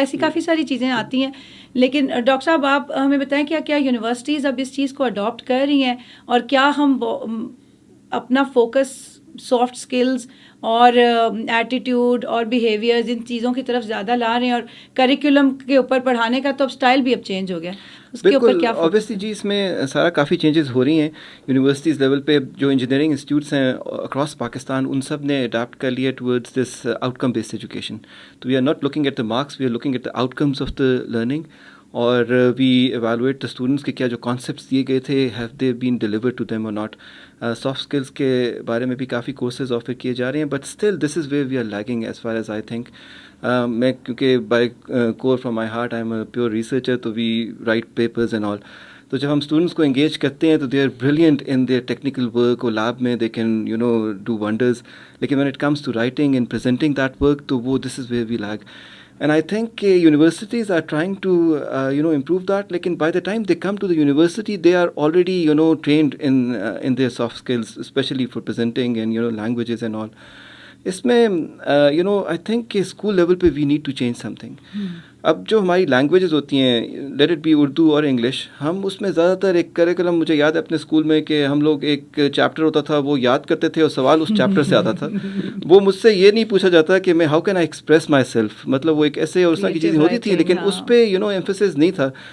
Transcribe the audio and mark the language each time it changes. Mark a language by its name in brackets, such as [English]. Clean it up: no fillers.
[Urdu] ایسی کافی ساری چیزیں آتی ہیں. لیکن ڈاکٹر صاحب آپ ہمیں بتائیں کیا یونیورسٹیز اب اس چیز کو اڈاپٹ کر رہی ہیں, اور کیا ہم اپنا فوکس سافٹ اسکلز اور ایٹیٹیوڈ اور بیہیویئرز ان چیزوں کی طرف زیادہ لا رہے ہیں, اور کریکولم کے اوپر پڑھانے کا تو اب اسٹائل بھی اب چینج ہو گیا, اس کے اوپر کیا فوکس؟ اوبیسلی جی, اس میں سارا کافی چینجز ہو رہی ہیں. یونیورسٹیز لیول پہ جو انجینئرنگ انسٹیٹیوٹس ہیں اکراس پاکستان, ان سب نے اڈاپٹ کر لیا [English] Towards this outcome based education. تو we are not looking at the marks, we are looking at the outcomes of the learning, اور we evaluate the students [Urdu] کے کیا جو concepts دیے گئے تھے, [English] Have they been delivered to them اور not. [Urdu] Soft skills کے بارے میں بھی کافی کورسز آفر کیے جا رہے ہیں, [English] But still this is where we are lagging as far as I think. میں کیونکہ by core from my heart I am a pure researcher, تو we write papers and all. [Urdu] تو جب ہم اسٹوڈنٹس کو انگیج کرتے ہیں تو [English] they are brilliant in their technical work, [Urdu] اور لیب میں [English] They can do wonders. لیکن when it comes to writing and presenting that work, تو وہ this is where we lag. And I think universities are trying to improve that. Lekin by the time they come to the university, they are already trained in their soft skills, especially for presenting and languages and all. اس میں I think کہ school level پہ we need to change something. [Urdu] اب جو ہماری languages ہوتی ہیں, late it be Urdu اور English, ہم اس میں زیادہ تر ایک کریکولم, مجھے یاد ہے اپنے اسکول میں کہ ہم لوگ ایک چیپٹر ہوتا تھا وہ یاد کرتے تھے اور سوال اس چیپٹر سے آتا تھا. وہ مجھ سے یہ نہیں پوچھا جاتا کہ میں [English] how can I express myself, [Urdu] مطلب وہ ایک ایسے اور اس طرح کی چیزیں ہوتی تھی, لیکن اس پہ ایمفیسس نہیں تھا.